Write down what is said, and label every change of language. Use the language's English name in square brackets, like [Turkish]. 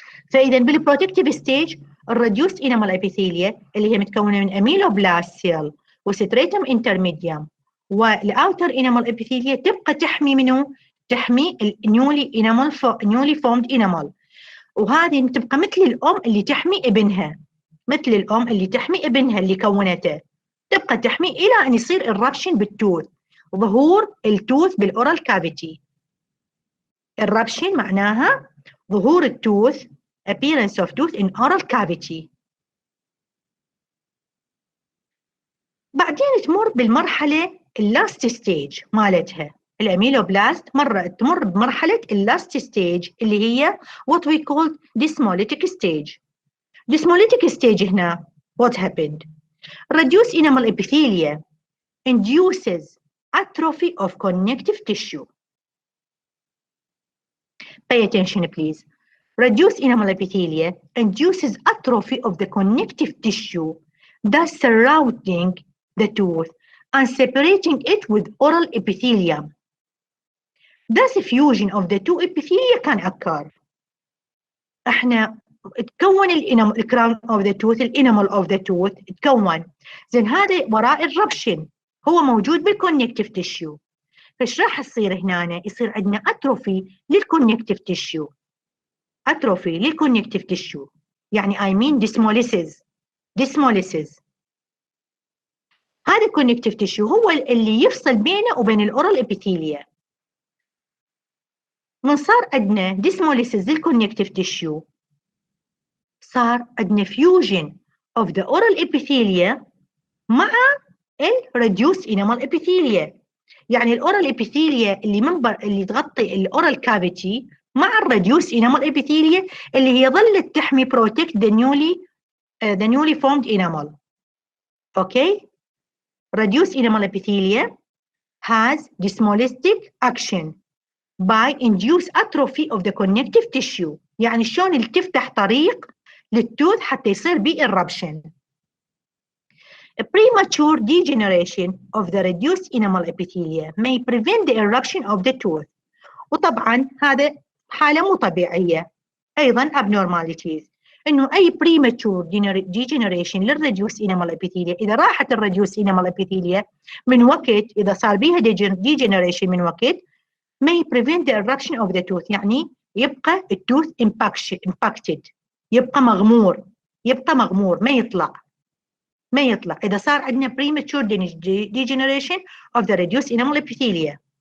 [Arabic] فإذا بالبروتكتيف ستيج الريديوست انامل ابيثيليا اللي هي متكونة من اميلوبلاست سيل وستريتم انترميديوم والاوتر انامل ابيثيليا تبقى تحمي منه؟ تحمي النيولي فورمد انامل، وهذه تبقى مثل الأم اللي تحمي ابنها، اللي كونته، تبقى تحمي إلى أن يصير الربشن بالتوث، ظهور التوث بالأورال كافيتي. الربشن معناها ظهور التوث، [English] appearance of tooth in oral cavity. [Arabic] بعدين تمر بالمرحلة اللاست ستيج مالتها. الاميلوبلاست تمر بمرحلة اللاست ستيج اللي هي [English] what we call desmolytic stage. desmolytic stage هنا what happened? Reduced enamel epithelia induces atrophy of connective tissue. Pay attention please. Reduced enamel epithelia induces atrophy of the connective tissue thus surrounding the tooth and separating it with oral epithelium. Thus fusion of the two epithelia can occur. [Arabic] احنا تكون الكراون اوف ذا توث، الانامل اوف ذا توث تكون، زين هذا وراء الربشن هو موجود بالكونكتيف تيشيو. فايش راح يصير هنا؟ يصير عندنا اتروفي للكونكتيف تيشيو، اتروفي للكونكتيف تيشيو، يعني [English] I mean [Arabic] ديسموليسيس. هذا الكونكتيف تيشيو هو اللي يفصل بينه وبين الاورال ابيثيليا. من صار عندنا ديسموليسيس للكونكتيف تيشيو، صار عندنا فيوجن [English] of the oral epithelium [Arabic] مع الريديوس انامل ابيثيليا. يعني الاورال ابيثيليا اللي تغطي الاورال كافيتي مع الريديوس انامل ابيثيليا اللي هي ظلت تحمي [English] protect the newly formed enamel. Okay? Reduced enamel epithelia has desmolistic action by induced atrophy of the connective tissue. [Arabic] يعني شلون اللي تفتح طريق للتوث حتى يصير بيه eruption. [English] A premature degeneration of the reduced enamel epithelia may prevent the eruption of the tooth. [Arabic] وطبعا هذا حالة مو طبيعية. أيضا abnormalities. إنه أي premature degeneration للreduced enamel epithelia، إذا راحت الreduced enamel epithelia من وقت، إذا صار بيها degeneration من وقت، [English] may prevent the eruption of the tooth، [Arabic] يعني يبقى التوث impacted، يبقى مغمور ما يطلع إذا صار عندنا [English] premature degeneration of the reduced enamel epithelia.